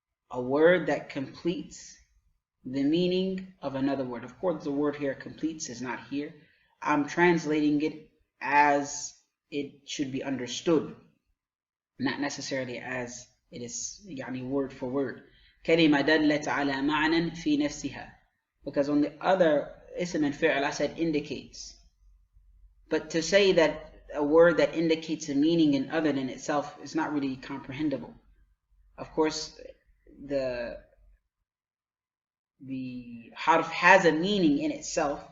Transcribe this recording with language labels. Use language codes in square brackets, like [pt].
[en] A word that completes the meaning of another word. Of course, the word here, completes, is not here. I'm translating it as it should be understood, not necessarily as it is word for word. [ar] كلمة دلت على معنى في نفسها. [en] Because on the other ism and fi'l, I said indicates. But to say that a word that indicates a meaning in other than itself is not really comprehensible. Of course, the harf has a meaning in itself.